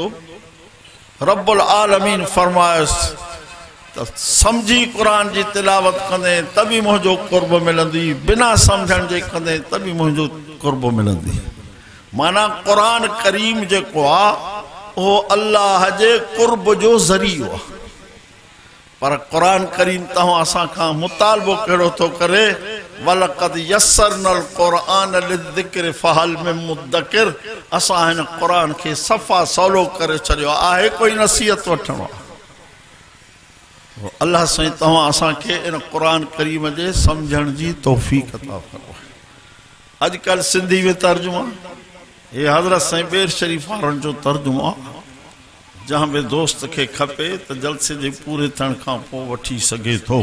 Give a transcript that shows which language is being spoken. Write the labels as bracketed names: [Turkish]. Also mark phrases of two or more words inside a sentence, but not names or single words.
[Sindhi] रब्बुल आलमीन फरमायस त समझी कुरान जी तिलावत कंदे त बि मुंहिंजो कुर्ब मिलंदी। बिना समझण जे कंदे त बि मुंहिंजो कुर्ब मिलंदी। माना कुरान करीम जेको आहे उहो अल्लाह जे कुर्ब जो ज़रियो आहे। पर कुरान करीम तव्हां असां खां मुतालबो कहिड़ो थो करे [Arabic] ولقد يسرنا القرآن للذكر فهل من مدكر. [Sindhi] असां हिन कुरान खे सफ़ा सवलो करे छॾियो आहे कोई नसीहत वठणो आहे। अल्लाह साईं तव्हां असांखे इन कुरान करीम जे सम्झण जी तौफ़ीक़ अता फरमाए। अॼुकल्ह सिंधी में तर्जुमा ये हज़रत साईं बेर शरीफ वारनि जो तर्जुमा जहां बि दोस्त खे खपे त जलसे जे पूरे थियण खां पोइ वठी सघे थो।